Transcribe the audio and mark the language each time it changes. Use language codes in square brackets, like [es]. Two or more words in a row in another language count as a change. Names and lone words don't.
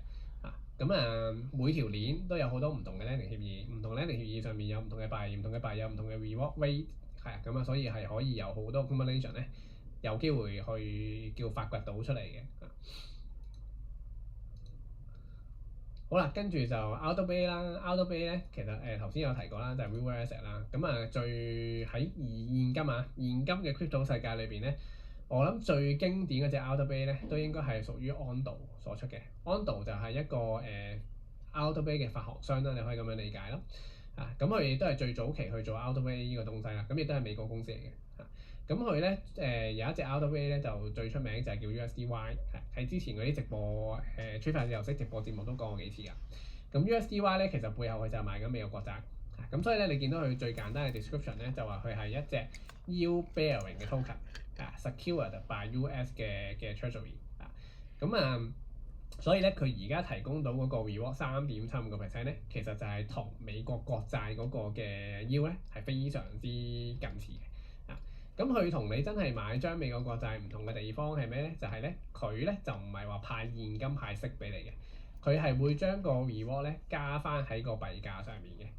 [yue] 咁每條鏈都有好多唔同嘅 Landing 協議，唔同 Landing 協議上面有唔同嘅幣，唔同嘅幣有唔同嘅 [en] reward rate， [yue] 係啊，咁啊，所以係可以有好多 combination 咧，有機會去叫發掘到出嚟嘅。好啦，跟住就 RWA 啦，RWA 咧其實頭先有提過啦，就係 [en] real asset [yue] 啦。咁最喺現金現金嘅 crypto 世界裏邊咧，我諗最經典嗰隻 RWA 咧，都應該係屬於 Ondo 所出嘅。Ondo 就係一個RWA 嘅發行商啦，你可以咁樣理解咯。咁佢亦都係最早期去做 RWA 呢個東西啦。咁亦都係美國公司嚟嘅。咁佢咧有一隻 RWA 咧就最出名就係叫 USDY，喺之前嗰啲直播區塊鏈遊戲直播節目都講過幾次㗎。咁 USDY 咧其實背後佢就係賣緊美國國債。咁所以咧你見到佢最簡單嘅 description 咧就話佢係一隻 [en] yield bearing [yue] 嘅 token， [en] secured by US [yue] 嘅 treasury。所以咧佢而家提供到嗰個 reward 3.75% 咧，其實就係同美國國債嗰個嘅 yield 咧係非常之近似嘅。咁佢同你真係買張美國國債唔同嘅地方係咩咧？就係咧佢咧就唔係話派現金派息俾你嘅，佢係會將個 reward 咧加翻喺個幣價上面嘅。